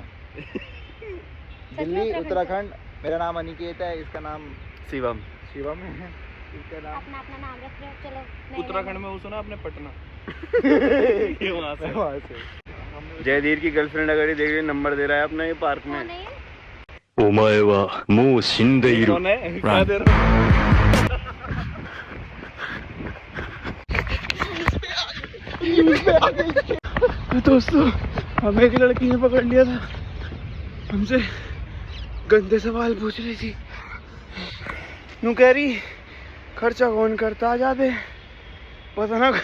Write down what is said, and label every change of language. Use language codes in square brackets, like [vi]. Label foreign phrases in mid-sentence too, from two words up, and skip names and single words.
[hi] दिल्ली उत्तराखंड। मेरा नाम अनिकेत है, इसका नाम शिवम। शिवम है। इसका नाम अपना अपना नाम रख रहे हो। चलो उत्तराखंड में वो सुना आपने, पटना। ये वहाँ से। वहाँ से। जयधीर की गर्लफ्रेंड अगर ये देख रही, नंबर दे रहा है अपना ये पार्क में। कौन है ये? [ja] お前はもう死んでいる。 [hi] कौन है? क्या दे रहा हूँ? दोस्तों, हमें एक लड़की ने पकड़ लिया था, हमसे गंदे सवाल पूछ रही थी। यूं कह रही खर्चा कौन करता, आ जाते पता ना।